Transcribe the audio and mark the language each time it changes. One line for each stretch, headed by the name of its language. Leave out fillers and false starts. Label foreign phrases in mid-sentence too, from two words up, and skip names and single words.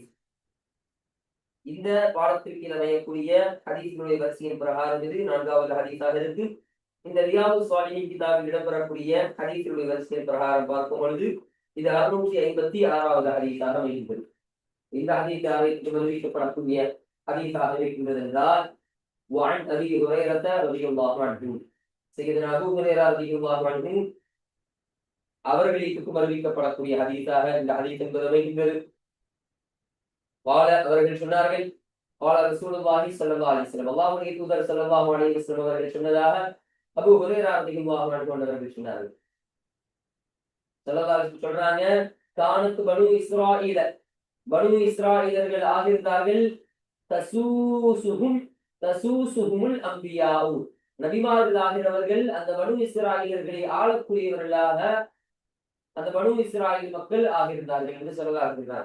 Tamil: இந்த பாடத்திற்கு அமையக்கூடிய ஹதீஸ்களுடைய வரிசையின் பிரகாரம் இது 4வது ஹதீஸாக இருக்கு. இந்த ரியாது ஸாலிஹீன் கிதாபில் இடம்பெறக்கூடிய ஹதீஸ்களுடைய வரிசையின் பிரகாரம் பார்க்கும் பொழுது இது 656வது ஹதீஸாக அமைகிறது. இந்த ஹதீஸாக அறிவிக்கப்படக்கூடிய ஹதீஸாக இருக்கின்றது என்றால்,
Arabic: وعن أبي هريرة رضي الله عنه,
Tamil: சையதுனா அபூ ஹுரைரா
Arabic: رضي الله عنه
Tamil: அவர்களுக்கு அறிவிக்கப்படக்கூடிய ஹதீஸாக இந்த ஹதீஸ் என்பது அமைகின்றது. அவர்கள் சொன்னார்கள்,
Arabic: قال رسول الله صلى الله عليه وسلم,
Tamil: அல்லாஹ்வுடைய தூதர்
Arabic: صلى الله عليه وسلم
Tamil: அவர்கள் சொன்னதாக அபூ ஹுரைரா
Arabic: رضي الله عنه
Tamil: அவர்கள் சொன்னார்கள்.
Arabic: صلى الله عليه وسلم
Tamil: சொல்றாங்க,
Arabic: كانت بنو إسرائيل,
Tamil: பனு இஸ்ராயீலர்கள் ஆகியிருந்தார்கள்,
Arabic: تسوسهم الأنبياء,
Tamil: நபிமார்கள் ஆகிறவர்கள் அந்த பனு இஸ்ராயீலர்களை ஆளக்கூடியவர்களாக அந்த பனு இஸ்ராயீல் மக்கள் ஆகியிருந்தார்கள் என்று சொல்கிறார்கள்.